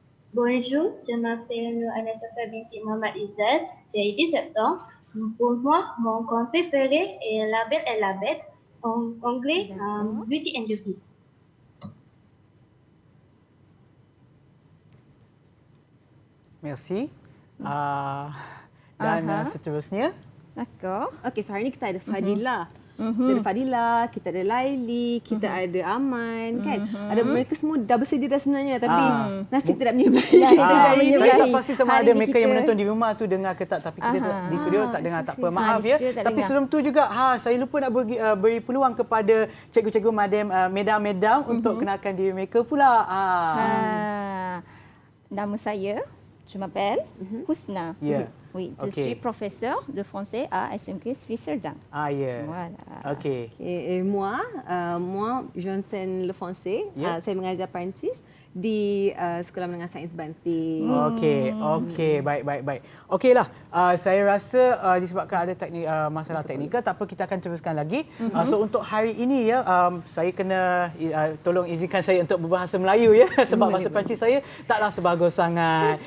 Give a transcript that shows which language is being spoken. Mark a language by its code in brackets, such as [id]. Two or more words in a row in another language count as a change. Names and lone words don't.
[fr] Bonjour, je m'appelle Anna-Sophia binti Muhammad Izzat, j'ai 17 ans. Pour moi, mon compte préféré est La Belle et la Bête, en anglais D'accord. [en] Beauty and the Beast. [fr] Merci. [ms] Dan Aha. seterusnya. [fr] D'accord. [ms] Okey, so hari ni kita ada Fadila. Kita ada Fadila, kita ada Laili, kita ada Aman, kan? Ada mereka semua dah bersedia dah sebenarnya, tapi nasib tidak menyertai. Saya tak pasti sama Hari ada ni mereka yang kita- menonton di rumah tu dengar ke tak, tapi kita di studio tak dengar, tak apa. Maaf di ya. studio tak Tapi dengar. sebelum tu juga saya lupa nak beri peluang kepada cikgu-cikgu Madam untuk kenalkan diri mereka pula. Nama saya, [fr] je m'appelle Husna. [ms] Ya. [fr] Oui, je [ms] Okey. [fr] suis professeur de français à SMK Sri Serdang. [ms] Ya. [fr] Voilà. [ms] Okey. [fr] Et moi, Johnson Le Foncé, [ms] Ya. saya mengajar Perancis di Sekolah Menengah Sains Banting. Okey, baik. Okeylah, saya rasa disebabkan ada masalah teknikal, tak apa, kita akan teruskan lagi. So untuk hari ini ya, saya kena tolong izinkan saya untuk berbahasa Melayu ya, sebab bahasa Perancis saya taklah sebagus sangat.